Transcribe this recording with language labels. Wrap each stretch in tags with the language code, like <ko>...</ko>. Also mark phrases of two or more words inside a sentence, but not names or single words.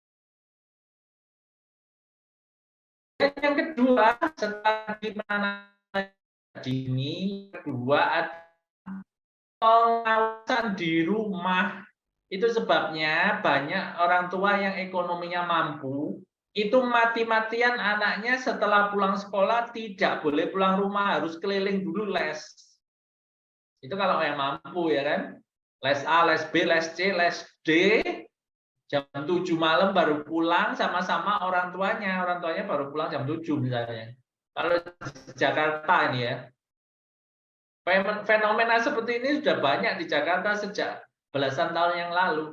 <id>Yang kedua, setelah dimana dini, kedua ada pengawasan di rumah. Itu sebabnya banyak orang tua yang ekonominya mampu, itu mati-matian anaknya setelah pulang sekolah tidak boleh pulang rumah, harus keliling dulu les. Itu kalau yang mampu ya kan. Les A, les B, les C, les D, jam 7 malam baru pulang sama-sama orang tuanya. Orang tuanya baru pulang jam 7 misalnya. Kalau di Jakarta ini ya, fenomena seperti ini sudah banyak di Jakarta sejak belasan tahun yang lalu.</id>